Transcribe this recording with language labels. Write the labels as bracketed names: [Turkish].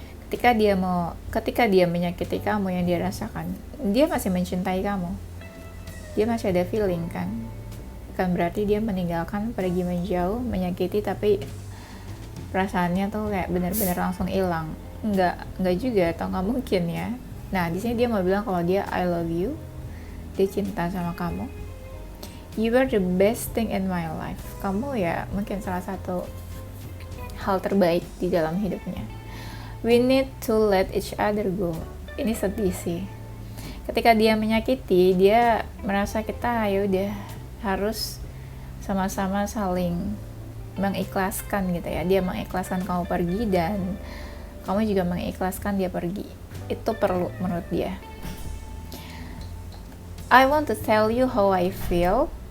[Indonesian] Ketika dia menyakiti kamu, yang dia rasakan, dia masih mencintai kamu. dia masih ada feeling kan. Bukan berarti dia meninggalkan, pergi menjauh, menyakiti, tapi perasaannya tuh kayak benar-benar langsung hilang. Enggak juga, atau nggak mungkin ya. Nah, di sini dia mau bilang kalau dia [English] I love you, [Indonesian] dia cinta sama kamu. [English] You are the best thing in my life. [Indonesian] Kamu ya mungkin salah satu hal terbaik di dalam hidupnya. [English] We need to let each other go. [Indonesian] Ini sedih sih. Ketika dia menyakiti, dia merasa kita ya udah harus sama-sama saling mengikhlaskan gitu ya. Dia mengikhlaskan kamu pergi dan kamu juga mengikhlaskan dia pergi. Itu perlu menurut dia. [English] I want to tell you how I feel.